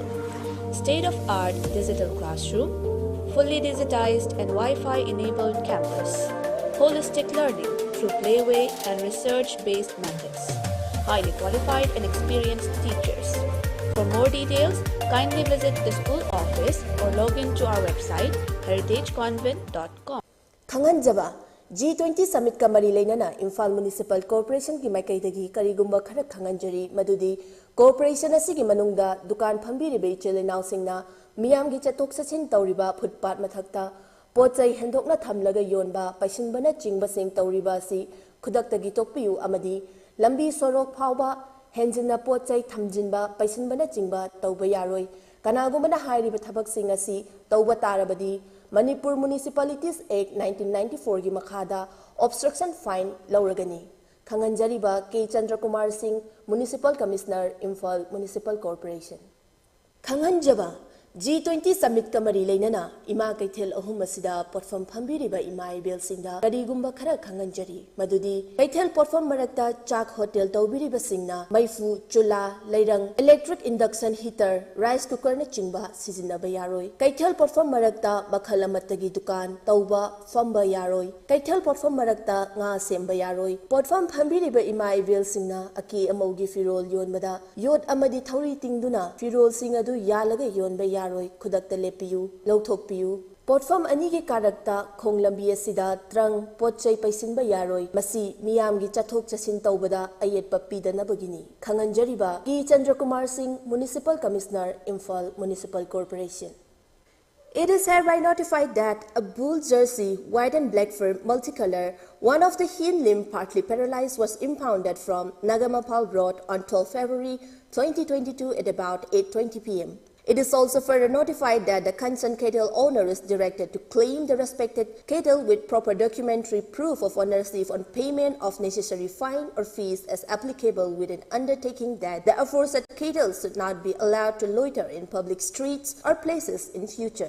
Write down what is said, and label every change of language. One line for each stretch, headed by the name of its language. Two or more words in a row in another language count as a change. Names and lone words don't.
English: State-of-art digital classroom, fully digitized and Wi-Fi enabled campus. Holistic learning through playway and research-based methods. Highly qualified and experienced teachers. For more details, kindly visit the school office or log into our website heritageconvent.com.
Manipuri: Khanganjaba G20 Summit Kamari Lainana Imphal Municipal Corporation ki Maikai Karigumba Khara Khanganjari Madudi Corporation asigi manungda dukan phambiribe ichelenau singna miyamgi chatok sachin tauriba footpath mathakta pochai hendokna thamlaga yonba paisinbana chingba sing tauriba si khudaktagi tokpiu amadi lambi sorok phawba henjina pochai thamjinba paisinbana chingba tauba yaroi kanagumana hairiba thabak sing asi tauba tarabadi Manipur Municipalities Act 1994 gi makhada
English: obstruction fine
Manipuri: lauragani Khanganjariba K Chandra Kumar Singh
English: Municipal Commissioner
Manipuri: Imphal Municipal Corporation Khanganjaba G20 Summit Kamari Lainana Ima Kaithel ahum asida potfam phambiriba ima ibel singda karigumba khara khanganjari madudi Kaithel potfam marakta chak hotel tawbiriba singna maifu chula lairang
English: electric induction heater rice cooker
Manipuri: na chingba sizinaba yaroi Kaithel potfam marakta makhal amattagi dukan tawba famba yaroi Kaithel potfam marakta nga semba yaroi potfam phambiriba ima ibel singna aki amaugi firol yonbada yod amadi thauri tingduna firol sing adu yalaga yonba yaroi khudakta lepiyu lauthokpiyu potfam ani gi karakta khonglambi asida trang potchai paisinba yaroi masi miyamgi chathok chasin tawbada ayetpa pidanabagini khanganjariba K Chandra Kumar Singh
English: Municipal Commissioner
Manipuri: Imphal Municipal Corporation.
English: It is hereby notified that a bull jersey, white and black fur, multicolor, one of the hind limb partly paralyzed, was impounded from Nagamapal Road on 12 February 2022 at about 8:20 p.m. It is also further notified that the concerned cattle owner is directed to claim the respected cattle with proper documentary proof of ownership on payment of necessary fine or fees as applicable, with an undertaking that the aforesaid cattle should not be allowed to loiter in public streets or places in future.